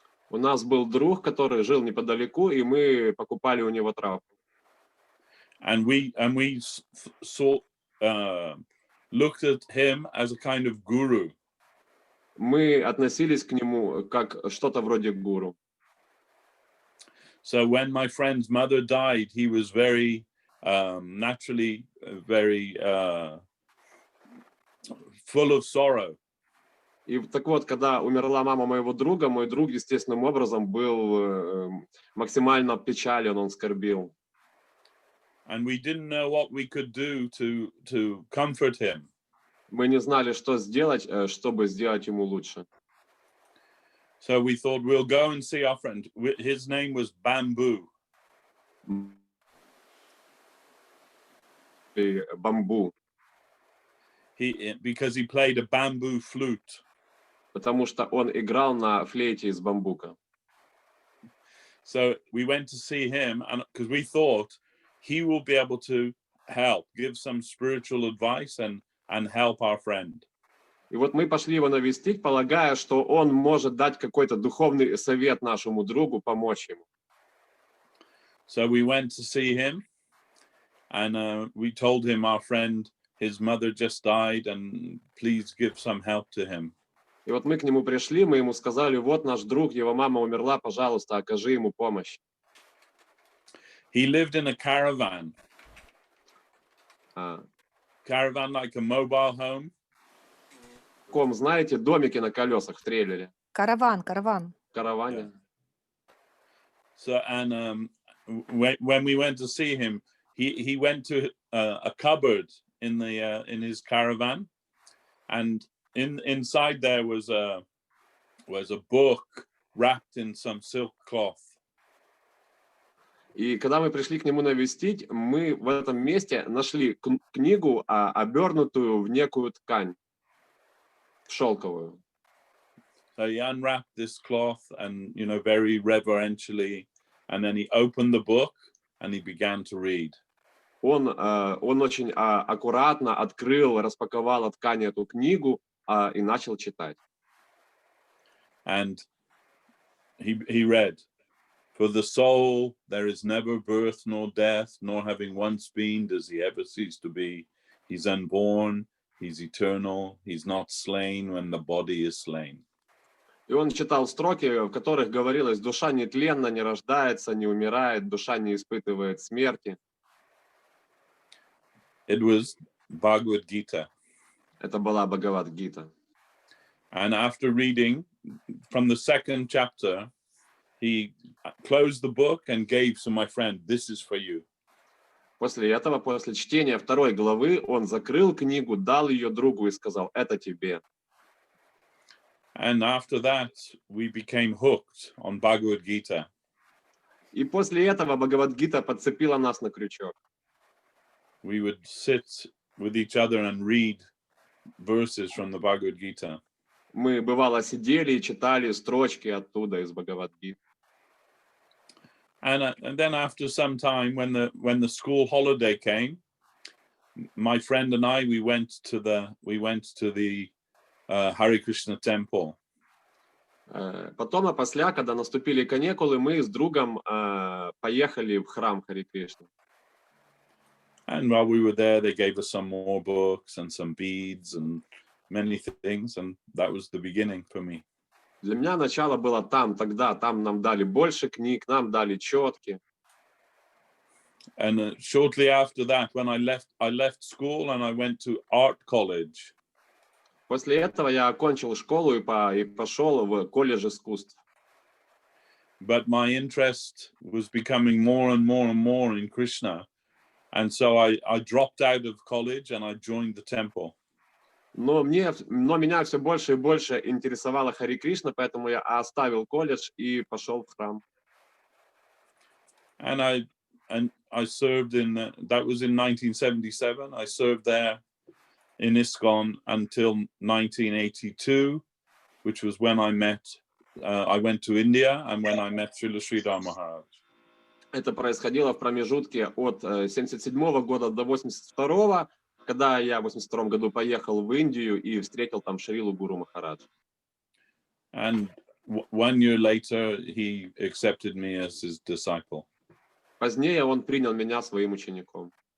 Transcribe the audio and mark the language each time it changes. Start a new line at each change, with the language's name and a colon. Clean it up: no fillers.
Russian: У нас был друг, который жил неподалеку, и мы покупали у него травку.
English: And we saw looked at him as a kind of guru.
Russian: Мы относились к нему как что-то вроде гуру.
English: So when my friend's mother died, he was very naturally very full of sorrow.
Russian: И так вот, когда умерла мама моего друга, мой друг естественным образом был максимально печален, он скорбел.
English: And we didn't know what we could do to comfort him.
Russian: Мы не знали, что сделать, чтобы сделать ему лучше.
English: So we thought we'll go and see our friend. His name was Bamboo.
Russian: Бамбу.
English: Because he played a bamboo flute.
Russian: Потому что он играл на флейте из бамбука.
English: So we went to see him, and because we thought he will be able to help, give some spiritual advice and help our friend.
Russian: И вот мы пошли его навестить, полагая, что он может дать какой-то духовный совет нашему другу, помочь ему.
English: So we went to see him, and we told him our friend, his mother just died, and please give some help to him.
Russian: И вот мы к нему пришли, мы ему сказали, вот наш друг, его мама умерла, пожалуйста, окажи ему помощь.
English: He lived in a caravan. Caravan like a mobile home.
Russian: В таком, знаете, домике на колесах в трейлере. Караван. Караване.
English: Yeah. So and when we went to see him, he went to a cupboard in his caravan. And inside there was a book wrapped in some silk cloth.
Russian: И когда мы пришли к нему навестить, мы в этом месте нашли книгу, обернутую в некую ткань, шелковую.
English: So he unwrapped this cloth and, very reverentially, and then he opened the book and he began to read.
Russian: Он очень аккуратно открыл, распаковал от ткани эту книгу и начал читать.
English: And he read, "For the soul there is never birth nor death, nor having once been does he ever cease to be. He's unborn, he's eternal, he's not slain when the body is slain."
Russian: И он читал строки, в которых говорилось: душа нетленна, не рождается, не умирает, душа не испытывает смерти.
English: It was Bhagavad-Gita.
Russian: Это была Бхагавад-Гита.
English: And after reading from the second chapter, he closed the book and gave to my friend, "This is for you."
Russian: После этого, после чтения второй главы, он закрыл книгу, дал ее другу и сказал: это тебе.
English: And after that, we became hooked on Bhagavad-Gita.
Russian: И после этого Бхагавад-Гита подцепила нас на крючок.
English: We would sit with each other and read verses from the Bhagavad-Gita.
Russian: Мы, бывало, сидели и читали строчки оттуда, из Бхагавад-Гиты.
English: And then after some time, when the school holiday came, my friend and I we went to the Hare Krishna temple.
Russian: Потом, опосля, когда наступили каникулы, мы с другом поехали в храм Харе Кришны.
English: And while we were there, they gave us some more books and some beads and many things, and that was the beginning for me.
Russian: Для меня начало было там, тогда. Там нам дали больше книг, нам дали четки.
English: And shortly after that, when I left school and I went to art college.
Russian: После этого я окончил школу и пошел в колледж искусств.
English: But my interest was becoming more and more and more in Krishna. And so I dropped out of college and I joined the temple.
Russian: Но меня все больше и больше интересовало Харе Кришна, поэтому я оставил колледж и пошел в храм.
English: And I served that was in 1977. I served there in ISKCON until 1982, which was when I went to India and when I met Srila Sridhar Maharaj.
Russian: Это происходило в промежутке от 1977 года до 1982, когда я в 1982 году поехал в Индию и встретил там Шрилу Гуру Махарадж.
English: And 1 year later, he accepted me as his disciple.
Russian: Позднее он принял меня своим учеником.